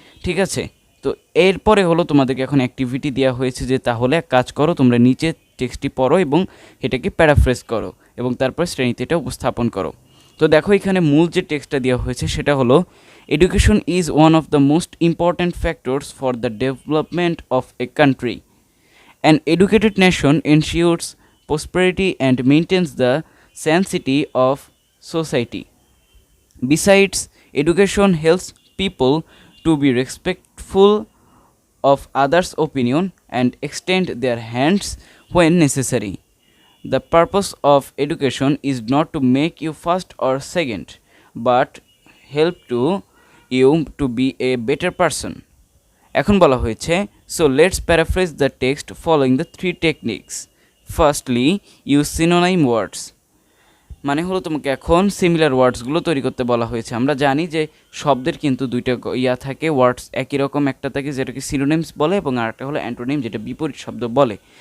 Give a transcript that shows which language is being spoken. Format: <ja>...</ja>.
<bn>ঠিক আছে, তো এরপরে হলো তোমাদেরকে এখন অ্যাক্টিভিটি দেওয়া হয়েছে যে তাহলে এক কাজ করো, তোমরা নিচে টেক্সটটি পড়ো এবং এটাকে প্যারাফ্রেজ করো এবং তারপর শ্রেণীতে এটা উপস্থাপন করো। তো দেখো, এখানে মূল যে টেক্সটটা দেওয়া হয়েছে সেটা হলো</bn> <en>Education is one of the most important factors for the development of a country. An educated nation ensures prosperity and maintains the sanctity of society. Besides, education helps people to be respectful of others' opinion and extend their hands when necessary. The purpose of education is not to make you first or second, but help you to be a better person.</en> <bn>এখন বলা হয়েছে,</bn> <en>So let's paraphrase the text following the 3 techniques. Firstly, use synonym words.</en> <bn>মানে হলো তোমাকে এখন similar ওয়ার্ডসগুলো তৈরি করতে বলা হয়েছে। আমরা জানি যে শব্দের কিন্তু দুইটা থাকে, ওয়ার্ডস একই রকম, একটা থাকে যেটাকে সিনোনিমস বলে এবং আরেকটা হলো অ্যান্টোনিম, যেটা বিপরীত শব্দ বলে।</bn>